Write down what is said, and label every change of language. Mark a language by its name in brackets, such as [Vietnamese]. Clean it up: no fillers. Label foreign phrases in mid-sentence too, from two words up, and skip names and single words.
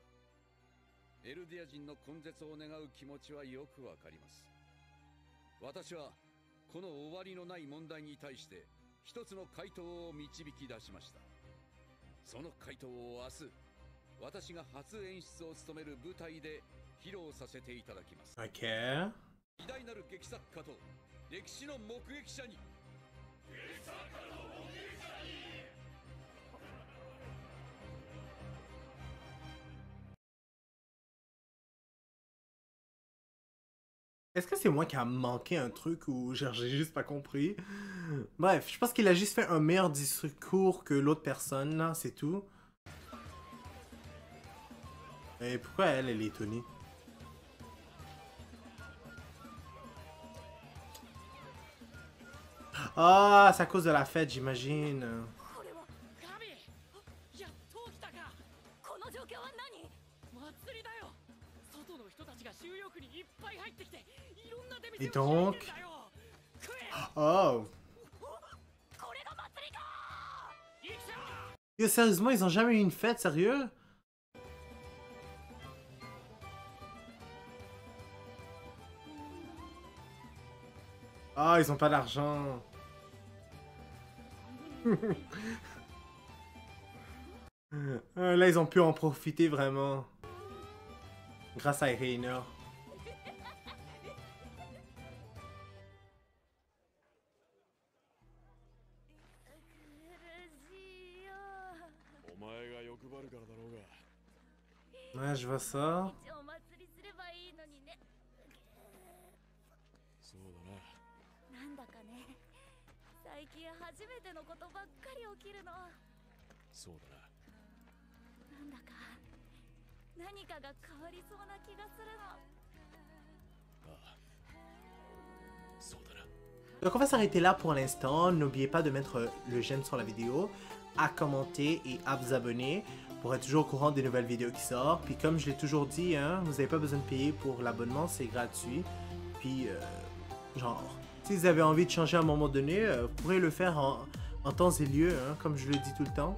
[Japanese] エルディア人の根絶を願う気持ちはよくわかります。私はこの終わりのない問題に対して一つの回答を導き出しました。その回答を明日、私が初演出を務める舞台で披露させていただきます。 Ok. 偉大なる劇作家と歴史の目撃者に。 [French] Est-ce que c'est moi qui a manqué un truc ou genre j'ai juste pas compris? Bref, je pense qu'il a juste fait un meilleur discours que l'autre personne, là, c'est tout. Et pourquoi elle est étonnée? Ah, c'est à cause de la fête, j'imagine. [Japanese] これはガビ、やっと来たか。この状況は何？祭りだよ。外の人たちが収容区にいっぱい入ってきて、いろんな出店を開いてんだよ。食え。 Oh. これが祭りか。行くぞ。 [French] Yo, sérieusement, ils ont jamais eu une fête, sérieux? Ah, ils ont pas d'argent. Là, ils ont pu en profiter vraiment. Grâce à Irina. [Japanese] お前が欲張るからだろうが。 [French] Ouais, je vois ça. [Japanese] 一応お祭りすればいいのにね。そうだな。なんだかね、最近初めてのことばっかり起きるの。そうだな。なんだか何かが変わりそうな気がするの。ああ。そうだな。 [French] Donc on va s'arrêter là pour l'instant. N'oubliez pas de mettre le j'aime sur la vidéo, à commenter et à vous abonner pour être toujours au courant des nouvelles vidéos qui sortent. Puis comme je l'ai toujours dit, hein, vous n'avez pas besoin de payer pour l'abonnement, c'est gratuit. Puis genre, si vous avez envie de changer à un moment donné, vous pourrez le faire en temps et lieu, hein, comme je le dis tout le temps.